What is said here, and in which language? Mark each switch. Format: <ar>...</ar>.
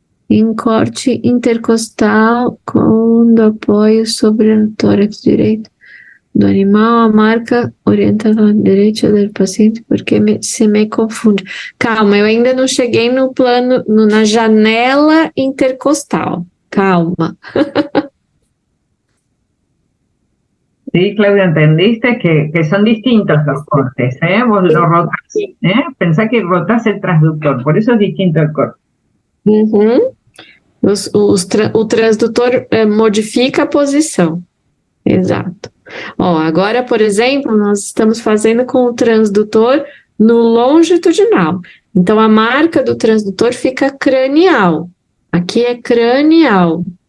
<pt>Em corte intercostal, com apoio sobre o tórax direito do animal, a marca orientada à direita do paciente,</pt> <es>porque se me confunde.</es> <pt>Calma, eu ainda não cheguei no plano, na janela intercostal. Calma.</pt> <es>Sí, Claudia, entendiste que son distintos los cortes, vos lo rotás, pensá que rotás el transductor, por eso es distinto el corte.</es> <pt>Uhum. O transdutor modifica a posição. Exato. Ó, agora, por exemplo, nós estamos fazendo com o transdutor no longitudinal. Então, a marca do transdutor fica cranial. Aqui é cranial.</pt>